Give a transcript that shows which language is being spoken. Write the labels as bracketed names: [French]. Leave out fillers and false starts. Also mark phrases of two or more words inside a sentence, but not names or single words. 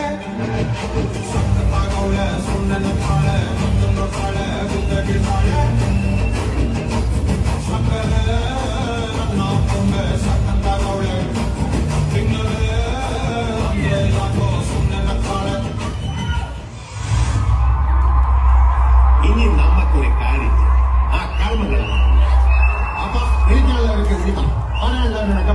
[Kannada] ಸಕ್ಕತ್ತಾಗವಳೆ, ಸುಮ್ಮನೆ ನಗ್ತಾಳೆ, ಕದ್ದು ನೋಡ್ತಾಳೆ, ಕಿದ್ದೆ ಬೀಳ್ತಾಳೆ. ಸಕ್ಕರೆ ನನ್ನ ಕೊಂಬೆ ಸಕ್ಕತ್ತಾಗವಳೆ, ತಿನ್ನಲೇ ಅಂದ್ರೆ ಯಾಕೋ ಸುಮ್ಮನೆ ನಗ್ತಾಳೆ. [Malayalam] ഇനി നമുക്കൊരു കാര്യം ആ കർമ്മങ്ങൾ അപ്പൊ എനിക്കുള്ളവർക്ക് വിളിക്കാം പറയാനുള്ളവരൊക്കെ